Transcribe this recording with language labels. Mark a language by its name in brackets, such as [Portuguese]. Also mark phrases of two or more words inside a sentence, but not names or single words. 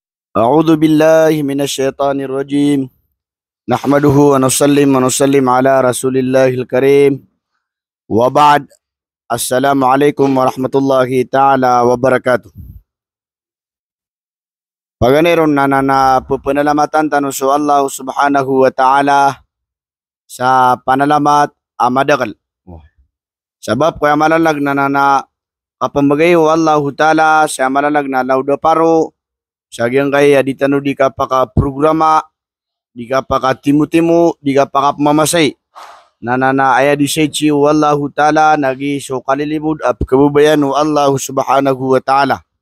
[Arabic] أعوذ بالله من الشيطان الرجيم. نحمده ونسلم على رسول الله الكريم وبعد. السلام عليكم ورحمة الله تعالى وبركاته. [Maranao] Paganeron na pupunalamatan tanu so Allah [Arabic] سبحانه وتعالى [Maranao] sa panalamat amadakal. Sabab kaya malalag na kapamagay o Allah ta'ala sa malalag na lauda paro sa kaya di tanu di kapaka programa di kapaka timu-timu di kapaka pamamasay na aya di sechi o Allah ta'ala nagi so kalilimud at kabubayan o Allah [Arabic] سبحانه وتعالى.